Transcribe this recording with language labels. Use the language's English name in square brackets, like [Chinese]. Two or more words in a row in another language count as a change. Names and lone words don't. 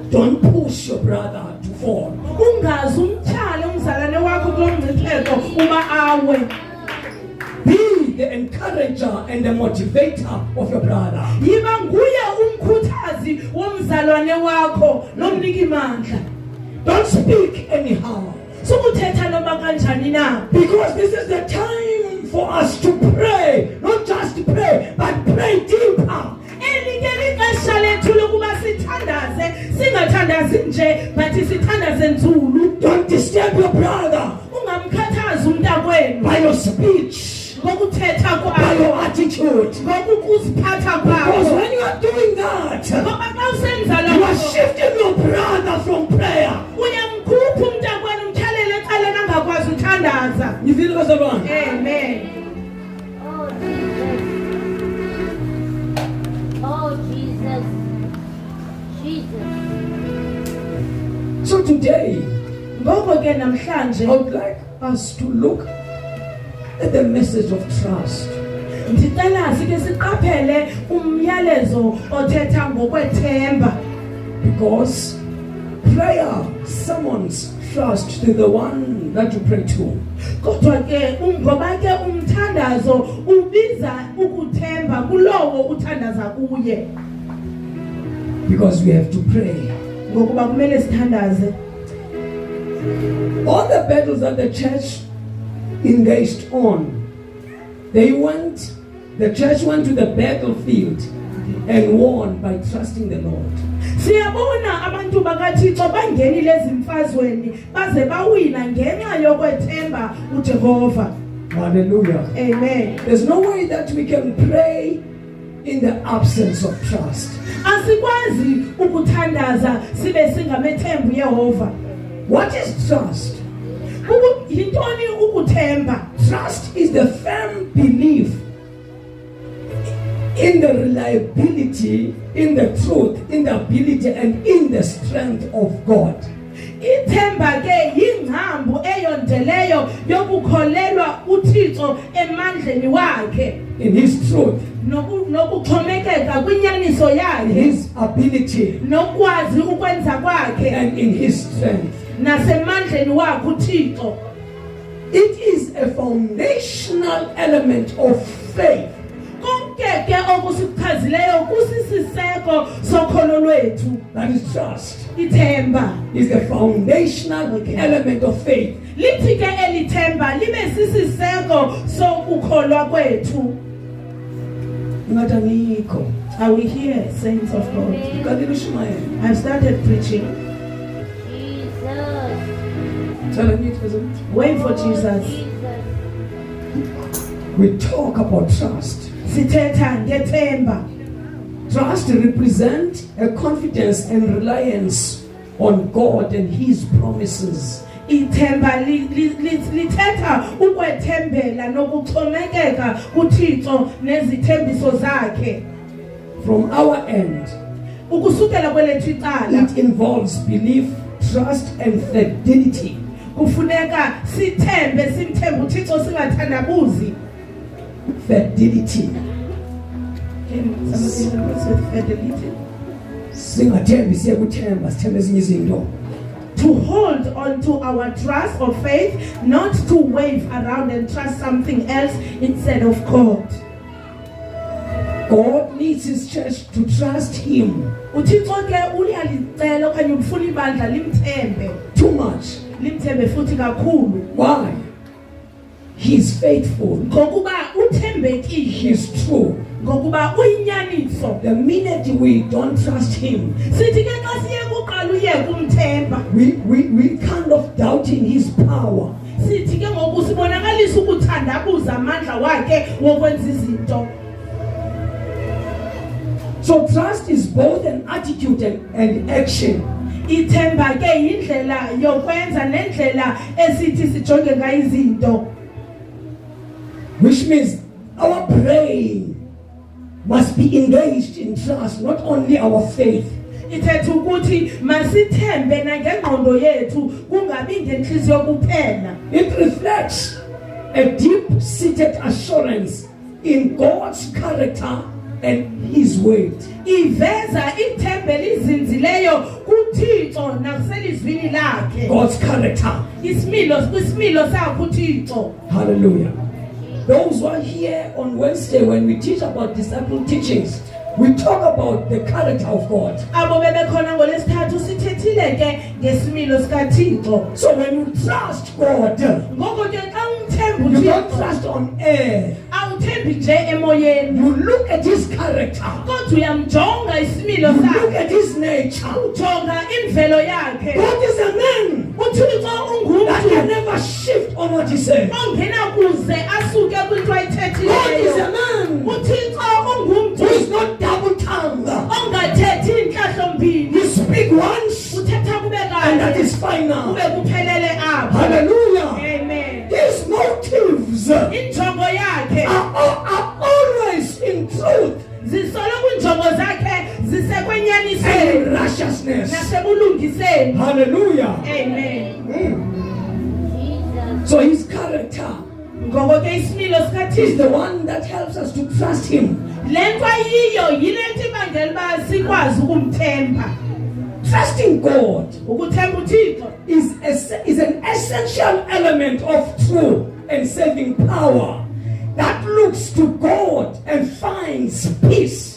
[English] Don't push your brother to fall. [Xhosa] Ungazi umtyhale umzalwane wakho kulo mngcipheko uba awe. [English] Be the encourager and the motivator of your brother. [Xhosa] Yiba nguye umkhuthazi womzalwane wakho nomnika imandla. [English] Don't speak anyhow. [Xhosa] Sukuthetha noma kanjani na. [English] Because this is the time for us to pray. Not just pray, but pray deeper. [Xhosa] Elike lixesha lethu lokuba sithandaze, singathandazi nje but sithandaze nzulu. [English] Don't disturb your brother [Xhosa] Ungamkhathazi umntakwenu [English] by your speech, [Xhosa] ngokuthetha [English] by [Xhosa] kwakho, [English] your attitude. [Xhosa] ngokuziphatha [English] Because [Xhosa] kwakho. [English] when you are doing that, [Xhosa] Ngoba xa usenza [English] you are [Xhosa] lokho, [English] shifting your brother from prayer. [Xhosa] uyamkhupha umntakwenu umtyhalele ecaleni angakwazi uthandaza. [English] You feel what's wrong? Amen. Oh, Jesus. Jesus. So today, [Xhosa] Ngoko ke namhlanje [English] I would like us to look at the message of trust. [Xhosa] ndicela sike siqaphele umyalezo othetha ngokwethemba. [English] Because prayer summons trust to the one that you pray to. [Xhosa] Kodwa ke ngoba ke umthandazo ubiza ukuthemba kulowo uthandaza kuye. [English] Because we have to pray. [Xhosa] Ngokuba kumele sithandaze. [English] All the battles that the church engaged on, the church went to the battlefield and won by trusting the Lord. [Xhosa] Siyabona abantu bakaThixo bangenile ezimfazweni baze bawina ngenxa yokwethemba uJehova. Hallelujah. Amen. [English] There's no way that we can pray in the absence of trust. [Xhosa] Asikwazi ukuthandaza sibe singamethembu Yehova. [English] What is trust? [Xhosa] Yintoni ukuthemba? [English] Trust is the firm belief in the reliability, in the truth, in the ability, and in the strength of God. [Xhosa] Ithemba ke yingcambu eyondeleyo yokukholelwa uThixo emandleni wakhe, [English] In His truth, [Xhosa] nokuxhomekeka kwinyaniso [English] in [Xhosa] yakhe, [English] His ability, [Xhosa] nokwazi ukwenza kwakhe, [English] and in His strength. [Xhosa] nasemandleni wakhe uThixo. [English] It is a foundational element of faith. [Xhosa] Konke ke okusichazileyo kusisiseko sokholo lwethu. [English] That is trust. [Xhosa] Ithemba [English] Is the foundational element of faith. [Xhosa] lithi ke elithemba libe sisiseko sokukholwa kwethu. Ngataniko. [English] Are we here, saints of God? [Xhosa] Kadibishumayela. [English] I've started preaching. Jesus. Tell me it wasn't. Wait for Jesus. Jesus. We talk about trust. [Xhosa] Sithetha ngethemba. [English] Trust represents a confidence and reliance on God and His promises. [Xhosa] Ithemba lithetha ukwethembela nokuxhomekeka kuThixo nezithembiso zakhe. [English] From our end, [Xhosa] Ukusukela kwelethu icala [English] it involves belief, trust, and fidelity. [Xhosa] kufuneka sithembe simthembe uThixo singathandabuzi. [English] Fidelity. Somebody knows with fidelity. [Xhosa] Singathembi siyekuthemba sithembe ezinye izinto. [English] To hold on to our trust or faith, not to wave around and trust something else instead of God. God needs His church to trust Him [Xhosa] uThixo ke uyalicela okanye ufuna ibandla limthembe, [English] too much. [Xhosa] limthembe futhi kakhulu. [English] Why? He's faithful. [Xhosa] ngokuba uthembekile, [English] He's true. [Xhosa] ngokuba uyinyaniso. [English] The minute we don't trust him, [Xhosa] Sithi ke xa siye kuqala uye kumthemba, [English] we kind of doubting his power. [Xhosa] sithi ke ngoku sibonakalisa ukuthandabuza amandla wakhe wokwenza izinto. [English] So trust is both an attitude and action. [Xhosa] Ithemba ke indlela yokwenza nendlela esithi sijonge ngayo izinto. [English] Which means our praying must be engaged in trust, not only our faith. [Xhosa] Ithetha ukuthi masithembe nangengqondo yethu kungabi ngenhliziyo kuphela. [English] It reflects a deep-seated assurance in God's character and his word. [Xhosa] Iveza ithembe lizinzileyo kuThixo nakuselizwini lakhe. [English] God's character. [Xhosa] Kwisimilo sakhe uThixo. Hallelujah. [English] Those who are here on Wednesday when we teach about disciple teachings, we talk about the character of God. [Xhosa] Abo bebekhona ngolesithathu sithethile ke ngesimilo sikaThixo. [English] So when you trust God, [Xhosa] Ngoko ke xa umthemba [English] you don't [Xhosa] uThixo, [English] trust on air. [Xhosa] awuthembi nje emoyeni. [English] You look at his character. [Xhosa] Kodwa uyamjonga isimilo [English] You look [Xhosa] sakhe. [English] at his nature. [Xhosa] Ujonga imvelo yakhe. [English] God is a man [Xhosa] uThixo [English] that can [Xhosa] ungumntu [English] never shift on what he said. [Xhosa] ongena kuze asuke kwinto [English] God is [Xhosa] ayithethileyo. [English] a man [Xhosa] uThixo [English] who [Xhosa] ungumntu [English] is not double-tongued. [Xhosa] ongathethi inhlahlo mbili. [English] You speak once [Xhosa] Uthetha kube [English] and that [Xhosa] kanye [English] is final. [Xhosa] kube kuphelele apho. Hallelujah. Amen. [English] His motives [Xhosa] Injongo yakhe [English] are always in truth [Xhosa] zisoloko injongo zakhe zisekwenyaniseni [English] and righteousness. [Xhosa] nasebulungiseni. Hallelujah. Amen. Jesus. [English] So his character [Xhosa] Ngoko ke isimilo [English] is [Xhosa] sikaThixo [English] the one that helps us to trust him. [Xhosa] lento ayiyo yile nto ibangela uba sikwazi ukumthemba. [English] Trusting God [Xhosa] Ukuthemba uThixo [English] is an essential element of true and saving power that looks to God and finds peace.